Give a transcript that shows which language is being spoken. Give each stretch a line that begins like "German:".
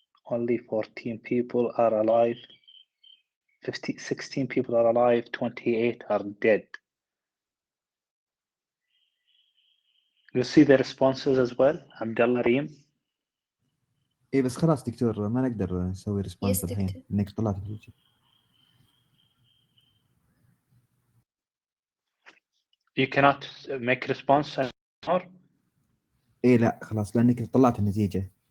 English: Only 14 people are alive. 16 people are alive, 28 are dead. You see the responses as well, Abdullah Reem?
Arabic: ايه بس خلاص دكتور ما نقدر نسوي ريسبونس الحين دكتور. انك طلعت في الوجه.
English: You cannot make response anymore?
Arabic: ايه لا خلاص لانك طلعت النتيجه.